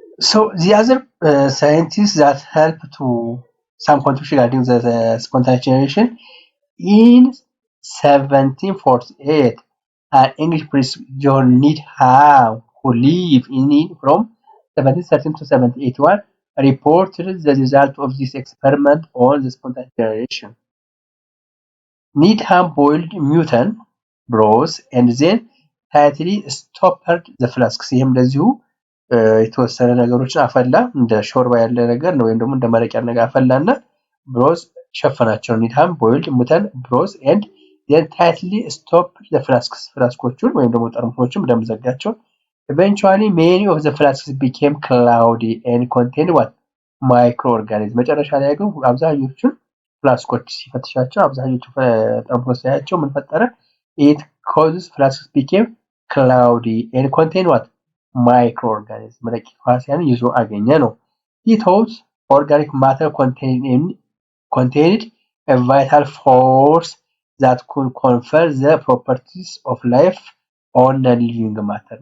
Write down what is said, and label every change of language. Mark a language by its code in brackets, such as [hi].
[en] So the other scientists that help to some contribution regarding the spontaneous generation in 1748 an English priest John Needham who lived in from 1713 to 1781 reported the result of this experiment on the spontaneous generation. Needham boiled mutton broth and then tightly stopped the flasks. [am] ይህም እንደዚሁ የተወሰነ ነገሮችን አፈላ እንደ ሾርባ ያለ ነገር ነው ወይም ደግሞ እንደ መረቅ ያለ ነገር አፈላና ብሮዝ ሸፈናቸው። [en] ኒድሃም ቦይልድ ሙተን ብሮዝ and then tightly stopped the [am] ፍላስኮቹን ወይም ደግሞ ጠርሙሶቹን በደንብ ዘጋቸው። [en] eventually many of the flasks became cloudy and contained what microorganisms። [am] መጨረሻ ላይ ግን አብዛኞቹን ፍላስኮች ሲፈትሻቸው አብዛኞቹ ጠርሙሶች ሳያቸው ምን ፈጠረ? [en] it causes flasks became cloudy and contained what microorganisms [am] ረቂቅ ተዋሲያን ይዞ አገኘ ነው። [en] He thought organic matter contained a vital force that could confer the properties of life on non-living matter.